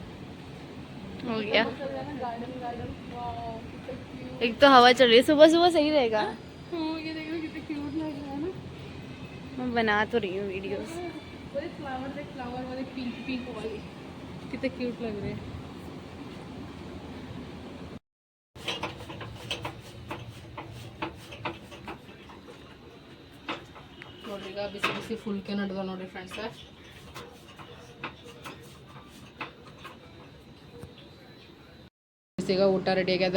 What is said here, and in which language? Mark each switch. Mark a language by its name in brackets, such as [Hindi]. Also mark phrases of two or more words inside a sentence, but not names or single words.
[Hindi] हो गया. गार्डन गार्डन. एक तो हवा चल रही है, सुबह सुबह सही रहेगा. ये देखो कितने क्यूट लग रहा है ना. मैं बना तो रही हूँ वीडियोस. फ्लावर वाले [English] pink pink [Hindi] वाले कितने क्यूट लग रहे हैं. [Kannada] ನೋಡ್ರಿಗ ಬಿಸಿ ಬಿಸಿ ಫುಲ್ಕೆ ನಡೆದ ನೋಡ್ರಿ ಫ್ರೆಂಡ್ಸ್. ಈಗ ಊಟ ರೆಡಿ ಆಗ್ಯದ.